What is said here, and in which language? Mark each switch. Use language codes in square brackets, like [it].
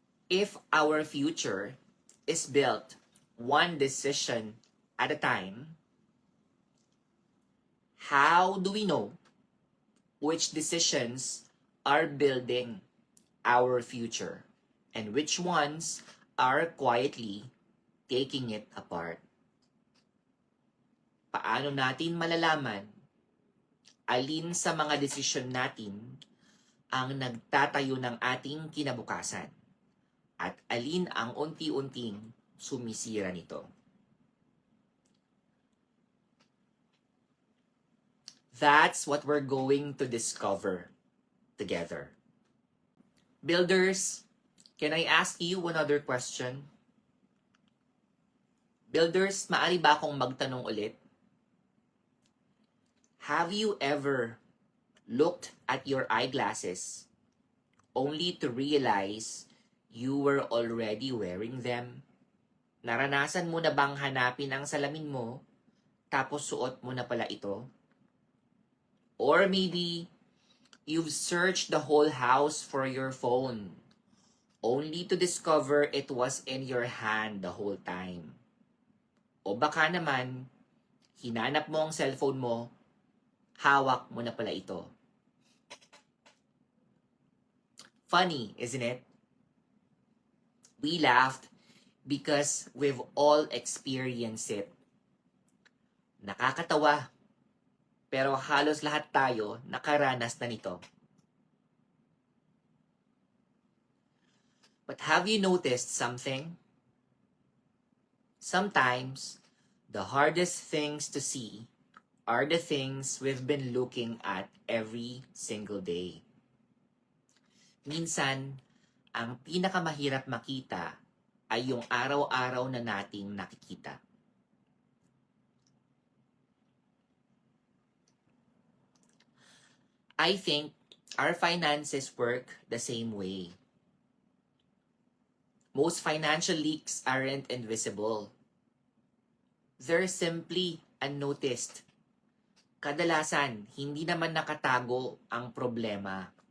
[en] If our future is built one decision at a time, how do we know which decisions are building our future and which ones are quietly taking it apart? [tl] Paano natin malalaman alin sa mga desisyon natin ang nagtatayo ng ating kinabukasan at alin ang unti-unting sumisira nito? [en] That's what we're going to discover together. Builders, can I ask you another question? [tl] Builders, maaari ba akong magtanong ulit? [en] Have you ever looked at your eyeglasses only to realize you were already wearing them? [tl] Naranasan mo na bang hanapin ang salamin mo tapos suot mo na pala ito? [en] Or maybe you've searched the whole house for your phone only to discover it was in your hand the whole time. [tl] O baka naman, hinanap mo ang cellphone mo, hawak mo na pala ito. [en] Funny, isn't it? We laughed because we've all experienced it. [tl] Nakakatawa, pero halos lahat tayo nakaranas na nito. [en] But have you noticed something? Sometimes, the hardest things to see are the things we've been looking at every single day. [tl] Minsan, ang pinakamahirap makita ay yung araw-araw na nating nakikita. [en] I think our finances work the same way. Most financial leaks aren't invisible. They're simply unnoticed. [tl] Kadalasan, hindi naman nakatago ang problema.